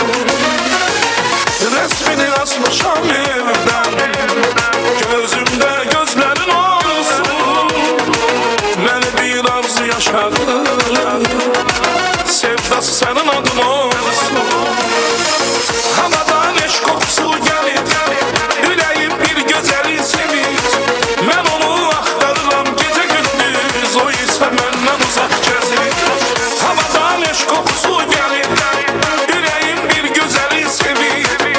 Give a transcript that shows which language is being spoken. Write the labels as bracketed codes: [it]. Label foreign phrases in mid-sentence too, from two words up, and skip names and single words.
[tr] Resmini asmışam evden, gözümde gözlerin olsun. Beni bir arzu yaşadı, sevdası senin adın olsun. [az] Havadan eşq qoxusu gəlir, ürəyim bir gözəli sevir. Mən onu axtarıram gecə gündüz, o isə məndən uzaq gəzir. Havadan eşq qoxusu gəlir, ürəyim bir gözəli sevir.